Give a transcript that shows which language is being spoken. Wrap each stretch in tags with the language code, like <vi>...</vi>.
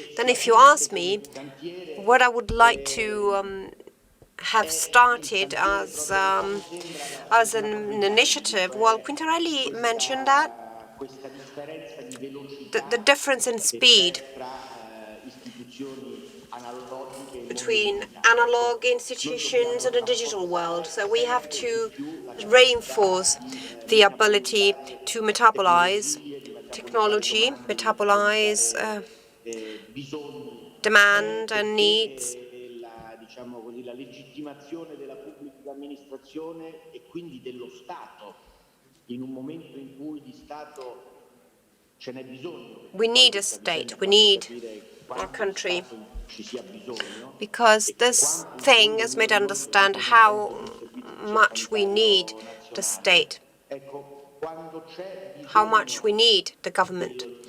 <en>Then if you ask me what I would like to have started as an initiative, well, Quintarelli mentioned that the difference in speed between analog institutions and the digital world. So we have to reinforce the ability to metabolize technology, metabolize demand and needs.</en> <it>La legittimazione della pubblica amministrazione e quindi dello Stato in un momento in cui di Stato ce n'è bisogno.</it> <en>We need a state, we need a country, because this thing has made us understand how much we need the state, how much we need the government.</en>